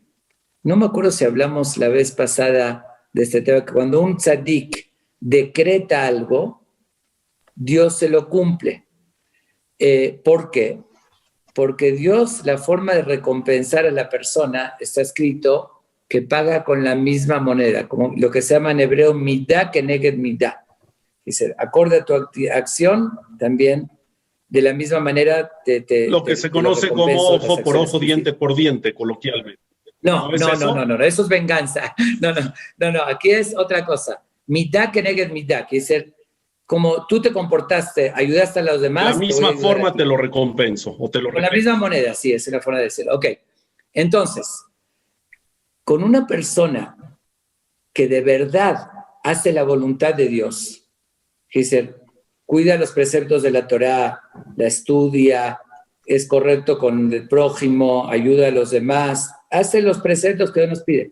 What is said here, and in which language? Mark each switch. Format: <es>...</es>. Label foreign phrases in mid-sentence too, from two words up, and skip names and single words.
<es>No me acuerdo si hablamos la vez pasada de este tema, que cuando un tzadik decreta algo, Dios se lo cumple. ¿Por qué? Porque Dios, la forma de recompensar a la persona, está escrito que paga con la misma moneda, como lo que se llama en hebreo</es> <he>מידה כנגד מידה.</he> <es>Dice, acorde a tu acción, también de la misma manera lo que se conoce como ojo por ojo, diente por diente, coloquialmente. No, eso es venganza. No, aquí es otra cosa.</es> <he>מידה כנגד מידה,</he> <es>que es como tú te comportaste, ayudaste a los demás. De la misma forma te lo recompenso. Con la misma moneda, sí, esa es la forma de decirlo. Ok, entonces, con una persona que de verdad hace la voluntad de Dios, que dice, cuida los preceptos de la Torá, la estudia, es correcto con el prójimo, ayuda a los demás, hace los preceptos que Dios nos pide.</es>